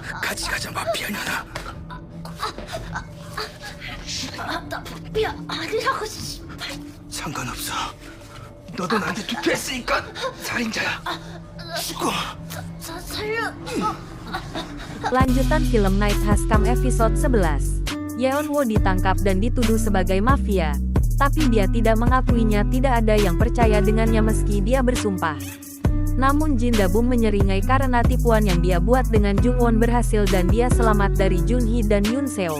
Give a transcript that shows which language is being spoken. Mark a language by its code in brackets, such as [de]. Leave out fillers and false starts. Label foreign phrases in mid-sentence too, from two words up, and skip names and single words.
[ko] 같이 가자, 마피아년아. 마피아 아니라고, 씨발. 상관없어. 너도 나한테 투표했으니까 살인자야. 죽어. 살려. [id] Lanjutan film Night Has Come episode 11. Yeon-woo ditangkap dan dituduh sebagai mafia. Tapi dia tidak mengakuinya, tidak ada yang percaya dengannya meski dia bersumpah. Namun Jin Da-bum menyeringai karena tipuan yang dia buat dengan Jung-won berhasil dan dia selamat dari Jun-hee dan Yoon-seo.